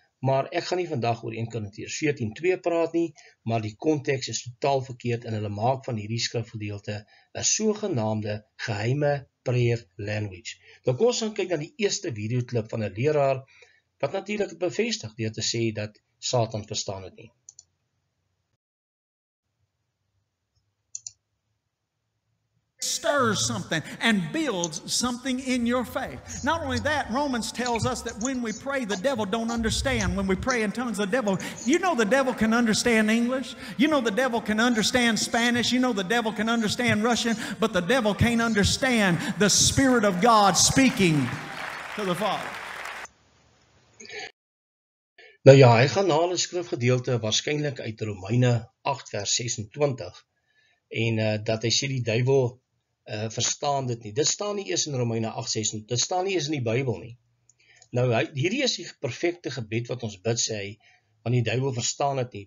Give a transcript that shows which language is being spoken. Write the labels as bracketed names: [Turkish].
[Afrikaans] Maar ek gaan nie vandag oor 1 Korintiërs 14:2 praat nie, maar die konteks is totaal verkeerd en hulle maak van hierdie skrifgedeelte 'n sogenaamde geheime [English] prayer language. [Afrikaans] Nou kom ons gaan kyk na die eerste videoklip van 'n leraar, wat natuurlik het bevestig deur te sê dat Satan verstaan dit nie. [English] Stirs something and builds something in your faith. Not only that, Romans tells us that when we pray, the devil don't understand. When we pray in tongues, the devil can understand English. You know the devil can understand Spanish. You know the devil can understand Russian, but the devil can't understand the Spirit of God speaking to the Father. [Afrikaans] Nou ja, hy gaan na 'n skrifgedeelte waarskynlik uit Romeine 8 vers 26 en dat hy sê die duiwel verstaan dit nie. Dit staan nie eers in Romeine 8:26, dit staan nie eers in die Bybel nie. Nou, hierdie is die perfekte gebed wat ons bid, sê hy, want die duiwel verstaan dit nie.